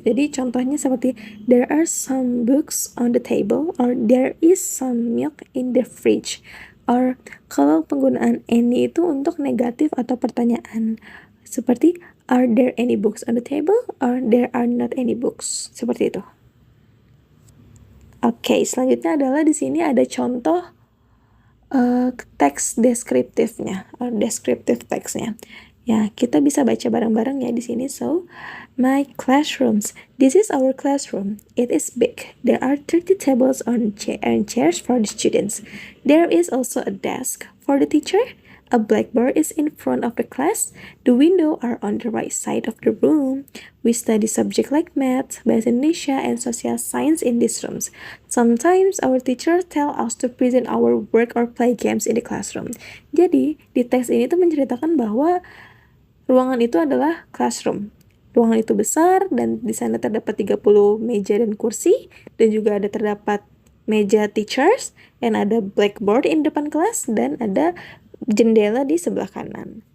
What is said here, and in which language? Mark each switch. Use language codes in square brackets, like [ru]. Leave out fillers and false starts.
[id] Jadi contohnya seperti [en] there are some books on the table, or there is some milk in the fridge. [id] Or kalau penggunaan any itu untuk negatif atau pertanyaan. Seperti [en] are there any books on the table, or there are not any books. [id] Seperti itu. Oke, selanjutnya adalah di sini ada contoh teks deskriptifnya, or descriptive teksnya. Ya, kita bisa baca bareng-bareng ya di sini. [en] So, my classrooms. This is our classroom. It is big. There are 30 tables and chairs for the students. There is also a desk for the teacher. A blackboard is in front of the class. The windows are on the right side of the room. We study subjects like math, Bahasa Indonesia, and social science in these rooms. Sometimes our teachers tell us to present our work or play games in the classroom. [id] Jadi, di teks ini tuh menceritakan bahwa ruangan itu adalah classroom. Ruangan itu besar dan di sana terdapat 30 meja dan kursi, dan juga terdapat meja teachers, dan ada blackboard di depan kelas, dan ada jendela di sebelah kanan.